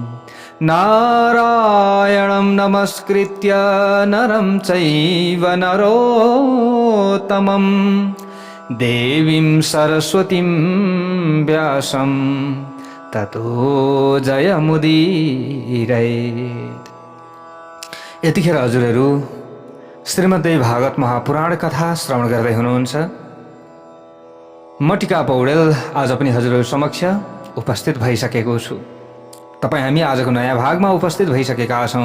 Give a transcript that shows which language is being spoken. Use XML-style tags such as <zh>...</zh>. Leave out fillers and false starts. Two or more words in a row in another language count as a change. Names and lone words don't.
<sa>नारायणं नमस्कृत्य नरं चैव नरोत्तमं देवीं सरस्वतीं व्यासं ततो जयमुदीरयेत्।</sa> <ne>यतिखेर हजुरहरू श्रीमद्देवी भागवत महापुराण कथा श्रवण गर्दै हुनुहुन्छ। म टिका पौडेल आज पनि हजुरहरू समक्ष उपस्थित भइसकेको छु। तपाईँ हामी आजको नयाँ भागमा उपस्थित भइसकेका छौँ।</ne>